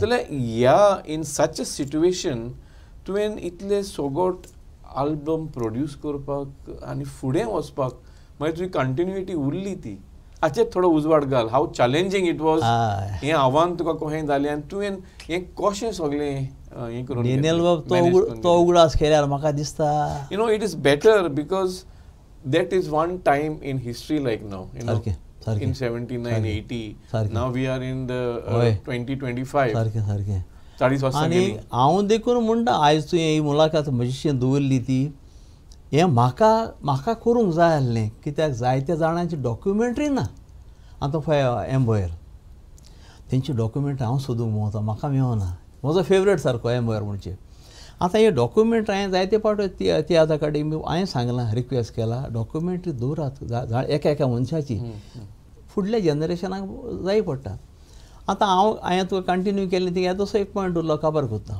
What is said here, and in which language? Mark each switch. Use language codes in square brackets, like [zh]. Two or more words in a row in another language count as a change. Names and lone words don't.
[kok] जाल्यार ह्या [en] in such a situation [kok] तुवें इतले सोगोट आल्बम प्रोड्यूस करपाक आनी फुडें वचपाक मागीर तुजी कंटिन्युटी उरली ती हाचेर थोडो उजवाड घाल [en] how challenging it was [kok] हय. हें आव्हान तुका कशें जालें आनी तुवें हें कशें सगलें हें करून डेनियल बाब तो उगडास केल्यार म्हाका दिसता [en] you know it is better because that is one time in history like now [kok] सारकें, सारकें. [en] in 79 80 [kok] सारकें. [en] now we are in the [kok] होय. [en] 2025 [kok] सारकें सारकें 40 वर्सां आनी गेलीं हांव देखून म्हणटा आयज तुवें ही मुलाखत म्हजीशी दवरली ती हें म्हाका करूंक जाय आसलें कित्याक जायत्या जाणांची डॉक्युमेंटरी ना आतां पळय एम्बॉयर तेंची डॉक्युमेंटरी हांव सोदूंक भोंवता म्हाका मेळना म्हजो फेवरेट सारको एम्बॉयर म्हणचे आतां हे डॉक्युमेंटरी हांवें जायते पावट तियात्र अकाडेमी हांवें सांगलां रिक्वेस्ट केला डॉक्युमेंटरी दवरात एका मनशाची फुडल्या जनरेशनाक जाय पडटा आतां हांवें तुका कंटिन्यू केलें ती तसो एक पॉयंट उरलो काबार कोत्ता